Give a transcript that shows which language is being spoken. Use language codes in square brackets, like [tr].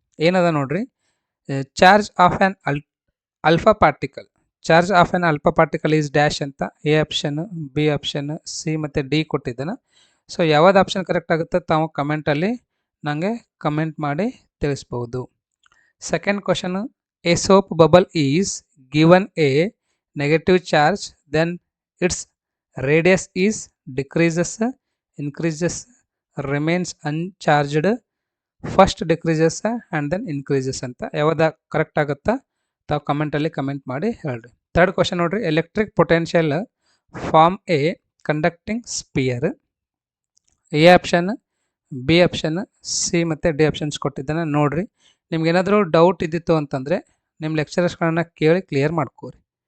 [kn] ಏನದ ನೋಡಿರಿ, [en] Charge of an alpha particle. Charge of an alpha particle is dash [kn] ಅಂತ A option, B option, C ಮತ್ತು D ಕೊಟ್ಟಿದ್ದಾನೆ. So ಯಾವ್ದು option correct ಆಗುತ್ತೆ ತಾವು ಕಮೆಂಟಲ್ಲಿ ನನಗೆ ಕಮೆಂಟ್ ಮಾಡಿ ತಿಳಿಸ್ಬೋದು. [en] Second question, a soap bubble is given a negative charge, then its radius is decreases, increases, remains uncharged, first decreases and then increases ಅಂತ. [kn] ಯಾವ್ದು ಕರೆಕ್ಟ್ ಆಗುತ್ತಾ ತಾವು ಕಮೆಂಟಲ್ಲಿ ಕಮೆಂಟ್ ಮಾಡಿ ಹೇಳ್ರಿ. [en] Third question ನೋಡ್ರಿ, electric potential form a conducting sphere. [kn] A option, B option, C ಮತ್ತು D options ಕೊಟ್ಟಿದ್ದಾನೆ ನೋಡ್ರಿ. ನಿಮ್ಗೇನಾದರೂ ಡೌಟ್ ಇದ್ದಿತ್ತು ಅಂತಂದರೆ ನಿಮ್ಮ ಲೆಕ್ಚರರ್ಸ್ಗಳನ್ನ ಕೇಳಿ ಕ್ಲಿಯರ್ ಮಾಡ್ಕೋರಿ.